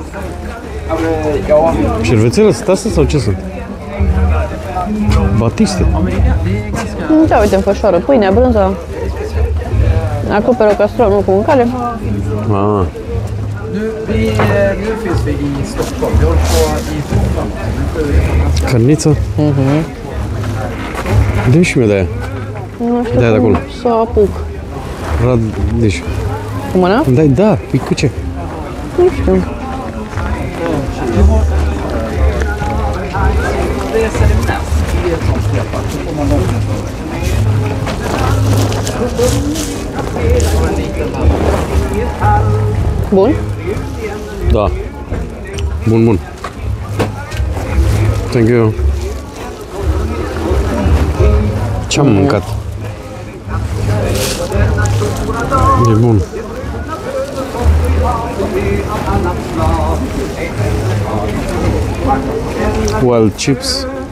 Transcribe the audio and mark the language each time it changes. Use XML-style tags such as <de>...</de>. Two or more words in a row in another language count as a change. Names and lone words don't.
<ro>Șervețele sunt astea sau ce sunt? Batiste. Da, uite, înfășoară pâinea, brânza. Acoperă castronul cu mâncare. Ah.</ro> <sv>Nu finns vi i Stockholm. Vi håller på i Finland.</sv> <ro>Cărniță? Dă-mi și mie de aia. Nu știu Da, de cum acolo. să o apuc. Deci, Cu mâna? dai, da, pui cu ce? Nu știu. Bun? Da. Bun, bun.</ro> <en>Thank you.</en> <ro>Ce-am mâncat? E bun.</ro> <en>Wild chips.</en>